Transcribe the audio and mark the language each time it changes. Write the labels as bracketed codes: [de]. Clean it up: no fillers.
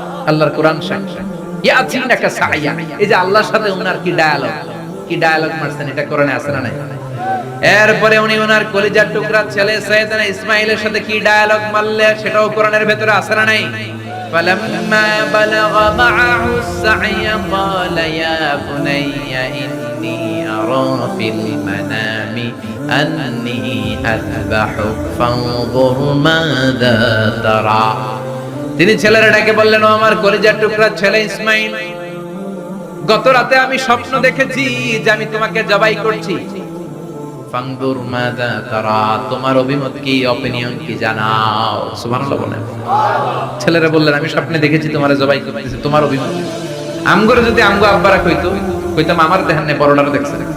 [bn] আল্লাহর কোরআন সাক্ষী, [ar] ইয়াতিনাকা সায়া। [bn] এই যে আল্লাহর সাথে উনার কি ডায়ালগ মারছেন, এটা কোরআনে আছে না নাই? এরপরে উনি ওনার কলিজার টুকরা ছেলে সাইয়েদনা ইসমাঈলের সাথে কি ডায়ালগ মারলে, সেটাও কোরআনের ভেতরে আছে না নাই? [ar] فلما بلغ معه السعي قال يا بني إني أرى في المنام أني أذبحك فانظر ماذا ترى। [bn] তিনি ছেলের ডাকে বললেন, ও আমার কলিজার টুকরা ছেলে ইসমাঈল, গত রাতে আমি স্বপ্ন দেখেছি যে আমি তোমাকে জবাই করছি। [ar] ফানদুর মাযা তারা, [bn] তোমার অভিমত কি, অপিনিয়ন কি জানাও। সুবহানাল্লাহ বলেন। ছেলেরা বললেন, আমি স্বপ্নে দেখেছি তোমারে জবাই করতেছি, তোমার অভিমত। আমগরে যদি আমগো আব্বারা কইতাম আমার দেখেন না, বড়টারে দেখছে।